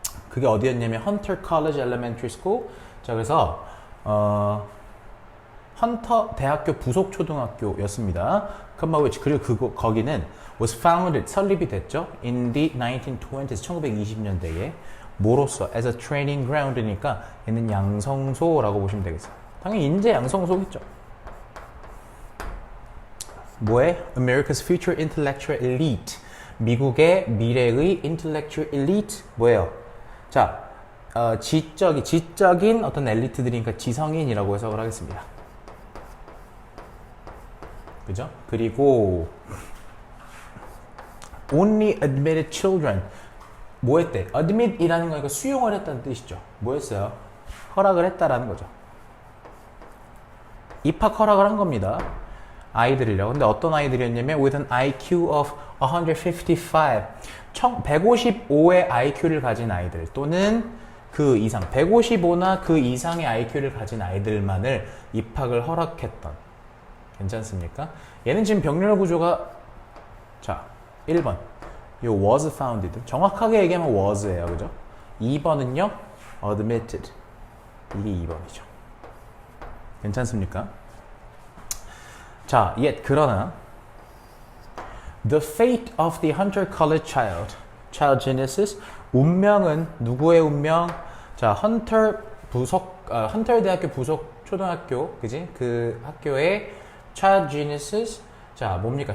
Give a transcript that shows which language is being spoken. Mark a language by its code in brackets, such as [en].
[ko] 그게 어디였냐면, Hunter College Elementary School. 자, 그래서, 헌터 대학교 부속 초등학교였습니다. 그리고 거기는 was founded, 설립이 됐죠. [en] In the 1920s, [ko] 1920년대에. 뭐로써? [en] As a training ground [ko] 이니까 얘는 양성소라고 보시면 되겠어요. 당연히 인재 양성소겠죠. 뭐에? [en] America's future intellectual elite. [ko] 미국의 미래의 [en] intellectual elite [ko] 뭐예요? 자, 지적인 어떤 엘리트들이니까 지성인이라고 해석을 하겠습니다. 그죠? 그리고 [en] only admitted children. [ko] 뭐 했대? admit이라는 거니까 수용을 했다는 뜻이죠. 뭐 했어요? 허락을 했다라는 거죠. 입학 허락을 한 겁니다. 아이들이요. 근데 어떤 아이들이었냐면 [en] with an IQ of 155. [ko] 155의 IQ를 가진 아이들 또는 그 이상 155나 그 이상의 IQ를 가진 아이들만을 입학을 허락했던. 괜찮습니까? 얘는 지금 병렬 구조가 자 1번 요 [en] was founded [ko] 정확하게 얘기하면 was예요. 그죠? 2번은요 admitted 이게 2번이죠. 괜찮습니까? [en] 자, 그러나 the fate of the hunter-colored child genesis [ko] 운명은 누구의 운명? 자, 헌터 대학교 부속 초등학교, 그지? 그 학교의 [en] child genesis [ko] 자, 뭡니까?